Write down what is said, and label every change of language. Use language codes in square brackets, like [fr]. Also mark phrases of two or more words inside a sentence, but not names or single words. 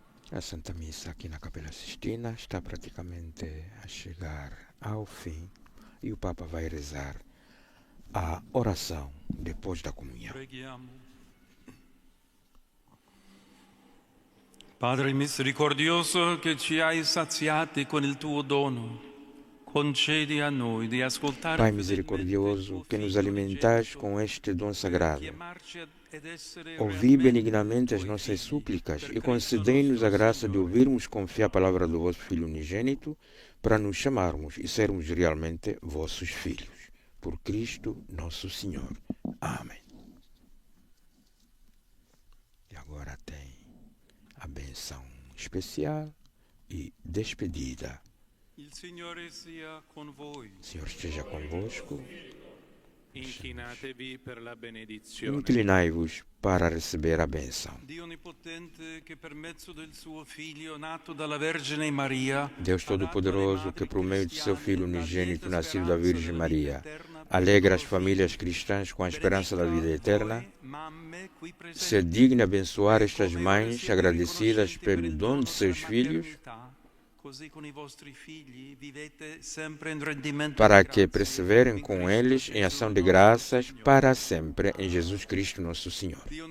[pt] A Santa Missa aqui na Capela Sistina está praticamente a chegar ao fim e o Papa vai rezar a oração depois da comunhão. [it] Preghiamo. Padre misericordioso, che ci hai saziati con il tuo dono, concedi a noi di ascoltare. [pt] Pai misericordioso, que nos alimentais com este dom sagrado, ouvi benignamente as nossas súplicas e concedei-nos a graça de ouvirmos confiar a palavra do vosso Filho unigênito para nos chamarmos e sermos realmente vossos filhos. Por Cristo nosso Senhor. Amém. E agora tem a benção especial e despedida. [it] Il Signore sia con voi. [pt] O Senhor esteja convosco. [it] Inchinatevi per la benedizione. [pt] Inclinai-vos para receber a benção. [it] Dio Onnipotente, che per mezzo del suo Figlio nato dalla Vergine Maria, [pt] Deus Todo-Poderoso, que por meio de seu Filho unigênito, nascido da Virgem Maria, alegra as famílias cristãs com a esperança da vida eterna, se digne abençoar estas mães agradecidas pelo dom de seus filhos, para que perseverem com eles em ação de graças para sempre em Jesus Cristo nosso Senhor.